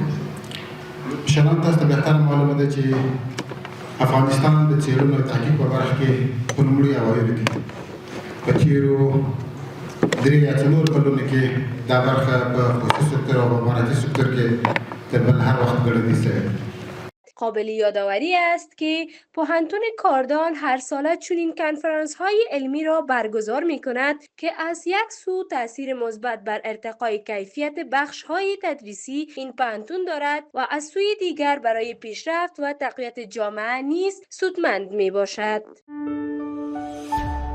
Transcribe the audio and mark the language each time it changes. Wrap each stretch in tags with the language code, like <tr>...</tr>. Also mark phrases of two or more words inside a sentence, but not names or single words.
<ps>شنان تاسو ته بهتره معلومه ده چې افغانستان د څېړنو او تحقیق په برخه کې په لومړي اوایلو کې په تېرو 3 یا 4 کلونو کې دا برخه په خصوصي سکتور او په اماراتي سکتور کې تر بل هر وخت ګړندۍ شوې.</ps> <fa>قابل یادآوری است که پوهنتون کاردان هر ساله چنین کنفرانس‌های علمی را برگزار می‌کند که از یک سو تأثیر مثبت بر ارتقای کیفیت بخش‌های تدریسی این پوهنتون دارد و از سوی دیگر برای پیشرفت و تقویت جامعه نیز سودمند می‌باشد.</fa>